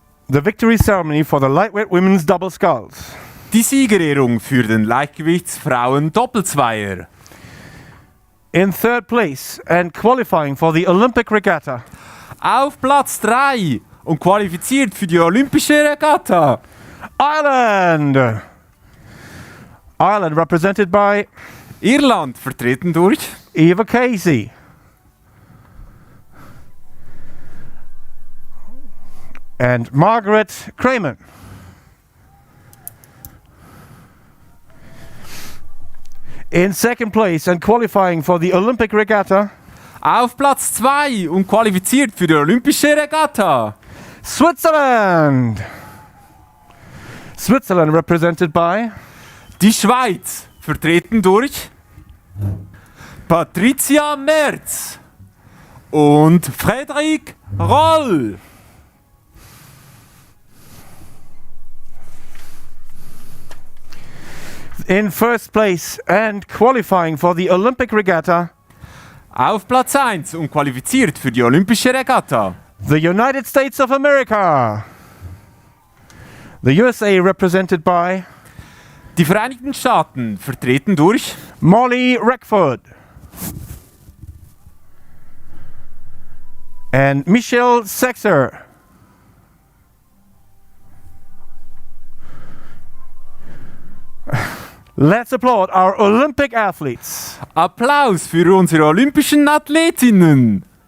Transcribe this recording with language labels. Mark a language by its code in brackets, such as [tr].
[en] The victory ceremony for the lightweight women's double sculls. [de] Die Siegerehrung für den Leichtgewichtsfrauen-Doppelzweier. [en] In third place and qualifying for the Olympic Regatta. [de] Auf Platz 3 und qualifiziert für die Olympische Regatta. [en] Ireland. Ireland represented by [de] Irland, vertreten durch [en] Eva Casey. And Margaret Cramen. In second place and qualifying for the Olympic Regatta. [de] Auf Platz 2 und qualifiziert für die Olympische Regatta. [en] Switzerland. Switzerland represented by [de] die Schweiz, vertreten durch Patricia Merz und Frederik Roll. [en] In first place and qualifying for the Olympic Regatta. [de] Auf Platz 1 und qualifiziert für die Olympische Regatta. [en] The United States of America. The USA represented by [de] die Vereinigten Staaten, vertreten durch [en] Molly Reckford and Michelle Sexer. Let's applaud our Olympic athletes. [de] Applaus für unsere olympischen Athletinnen.